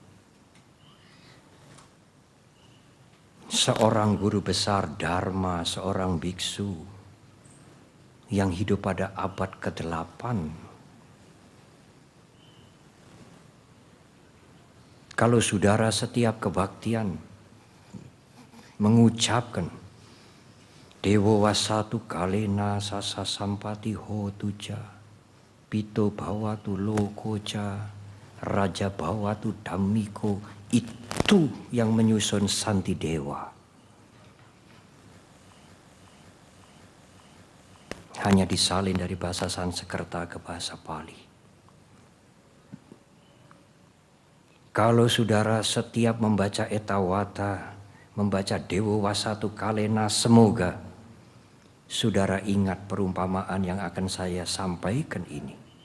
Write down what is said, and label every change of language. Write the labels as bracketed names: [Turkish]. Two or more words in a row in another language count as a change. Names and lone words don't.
[Indonesian] Seorang guru besar Dharma, seorang biksu yang hidup pada abad ke-8. Kalau saudara setiap kebaktian mengucapkan [Pali] Dewa Wasatu Kalena Sasa Sampati Hotuja, Pito Bhawatu Lokoja, Raja Bhawatu Dhammiko, [Indonesian] itu yang menyusun Santidewa. Hanya disalin dari bahasa Sanskerta ke bahasa Pali. Kalau saudara setiap membaca Etawata, membaca [Pali] Dewa Wasatu Kalena, [Indonesian] semoga saudara ingat perumpamaan yang akan saya sampaikan ini.